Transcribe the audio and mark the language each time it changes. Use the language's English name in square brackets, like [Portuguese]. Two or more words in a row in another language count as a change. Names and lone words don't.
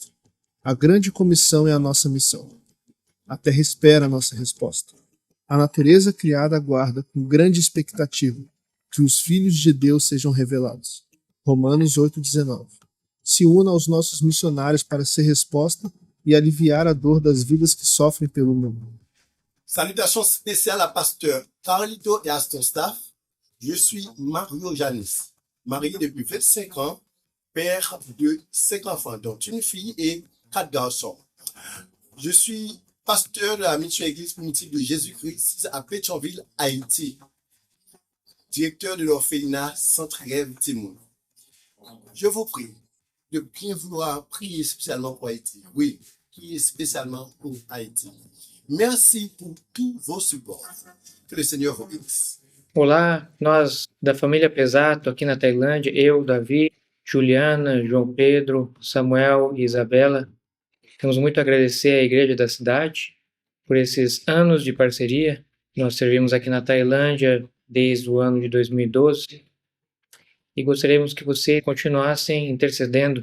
[Portuguese] A grande comissão é a nossa missão. A terra espera a nossa resposta. A natureza criada aguarda com grande expectativa que os filhos de Deus sejam revelados. Romanos 8:19. Se una aos nossos missionários para ser resposta e aliviar a dor das vidas que sofrem pelo mundo. [French] Salutations spéciales à pasteur Carlito et à son staff. Je suis Mario Janis, marié depuis 25 ans, père de 5 enfants, dont une fille et 4 garçons. Je suis pasteur de la mission Église primitive de Jésus-Christ à Pétionville, Haïti, directeur de l'orphelinat Centre Rêve Timon. Je vous prie de bien vouloir prier spécialement pour Haïti. Oui, prier spécialement pour Haïti. Merci por tous vos supports. [Portuguese] Que o Senhor vos bénisse. Olá, nós da família Pesato aqui na Tailândia, eu, Davi, Juliana, João Pedro, Samuel e Isabela, temos muito a agradecer à igreja da cidade por esses anos de parceria. Nós servimos aqui na Tailândia desde o ano de 2012 e gostaríamos que você continuasse intercedendo.